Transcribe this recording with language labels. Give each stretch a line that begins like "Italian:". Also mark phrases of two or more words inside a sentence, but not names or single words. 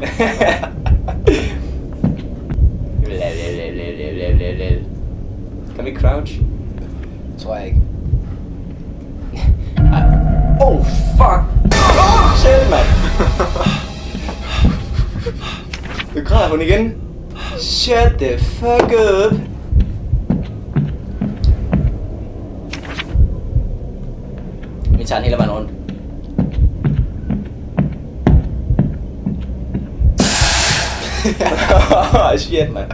Danish: Kan vi crouch? Tror jeg ikke.
English: Oh fuck! Oh shit, man!
Danish: Nu græder hun igen.
English: Shut the fuck up!
Danish: Vi tager den hele vejen rundt.
English: Shit, man.